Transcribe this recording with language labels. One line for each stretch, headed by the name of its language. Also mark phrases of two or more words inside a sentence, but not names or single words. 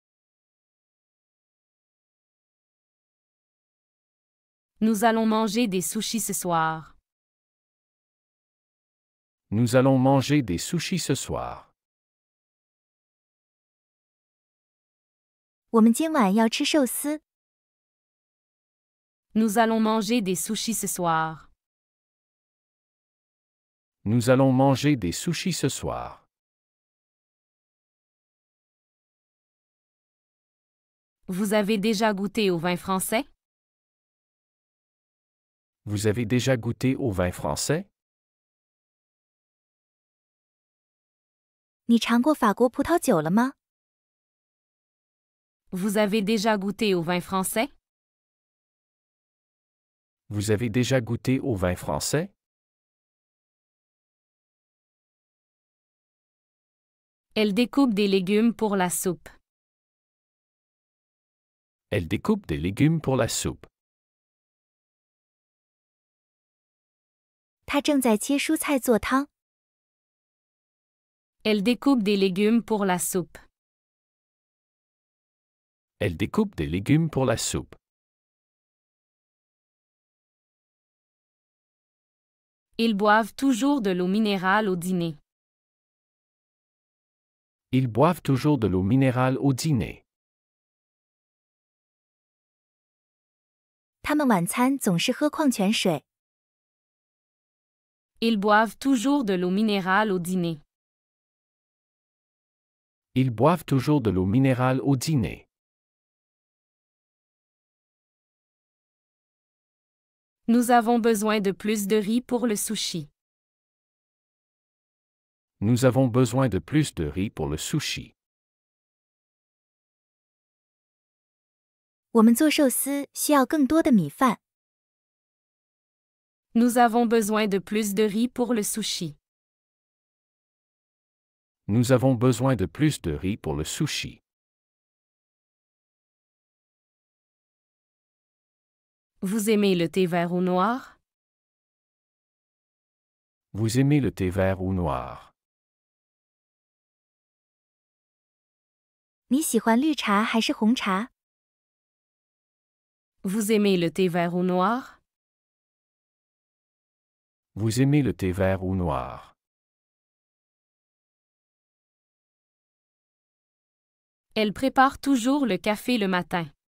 French: Nous allons manger des sushis ce soir. Nous allons manger des sushis ce soir.
Chinese: 我们今晚要吃寿司。
French: Nous allons manger des sushis ce soir. Nous allons manger des sushis ce soir. Vous avez déjà goûté au vin français? Vous avez déjà goûté au vin français?
Chinese: 你尝过法国葡萄酒了吗？
French: Vous avez déjà goûté au vin français? Vous avez déjà goûté au vin français? Elle découpe des légumes pour la soupe. Elle découpe des légumes pour la soupe.
Chinese: 他正在切蔬菜做汤。
French: Elle découpe des légumes pour la soupe. Elle découpe des légumes pour la soupe. Ils boivent toujours de l'eau minérale au dîner. Ils boivent toujours de l'eau minérale au dîner.
Chinese: 他们晚餐总是喝矿泉水。
French: Ils boivent toujours de l'eau minérale au dîner. Ils boivent toujours de l'eau minérale au dîner. Nous avons besoin de plus de riz pour le sushi. Nous avons besoin de plus de riz pour le sushi.
Chinese: 我们做寿司需要更多的米饭。
French: Nous avons besoin de plus de riz pour le sushi. Nous avons besoin de plus de riz pour le sushi. Vous aimez le thé vert ou noir? Vous aimez le thé vert ou noir?
Chinese: 你喜欢绿茶还是红茶？
French: Vous aimez le thé vert ou noir? Vous aimez le thé vert ou noir? Elle prépare toujours le café le matin.